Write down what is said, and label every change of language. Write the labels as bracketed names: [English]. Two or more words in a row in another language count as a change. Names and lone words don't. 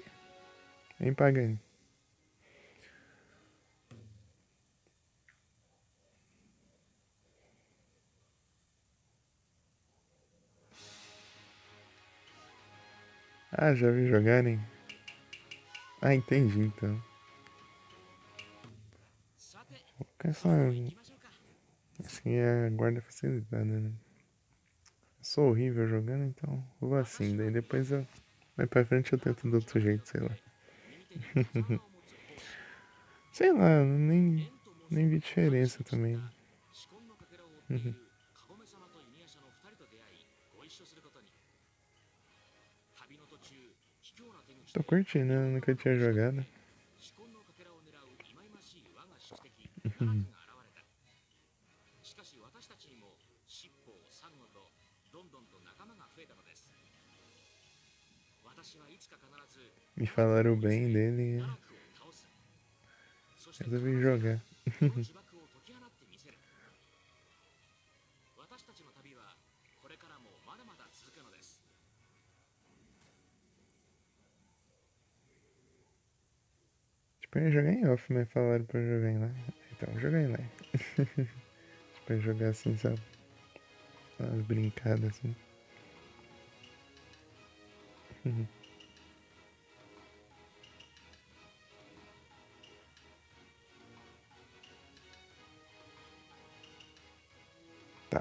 [Portuguese] Hein, Pagani? Ah, já vi jogarem. Ah, entendi então. [Japanese] さて [Portuguese] Qual é [Japanese] そろそろ行きましょうか [Portuguese] assim é a guarda facilitada, né? Eu sou horrível jogando, então vou assim. Daí depois eu. Mais pra frente eu tento de outro jeito, sei lá. [Japanese] 右手に刀を持つ奉仕 [Portuguese] Sei lá, nem [Japanese] 縁と申す [Portuguese] vi diferença [Japanese] 神 [Portuguese] também. [Japanese] が至根のかけらを追っているカゴメ様と犬夜叉の二人と出会いご一緒することに旅の途中卑怯な手口 [Portuguese] Tô [Japanese] で [Portuguese] curtindo, né? Nunca tinha jogado. [Japanese] 至根のかけらを狙う忌々しい我が宿敵ナラクが現れたしかし私たちにも尻尾サンゴとどんどんと仲間が増えたのです私はいつか必ず [Portuguese] Me falaram bem dele [Japanese] ナ [Portuguese] e [Japanese] ラクを倒すそして [Portuguese] resolvi jogar. [Japanese] この呪縛を解き放ってみせる私たちの旅はこれからもまだまだ続くのです [Portuguese] Tipo, eu ia jogar em off, mas falaram pra eu jogar em lá. Então eu joguei em lá. Tipo, eu jogar assim, sabe? Umas brincadas assim. Tá.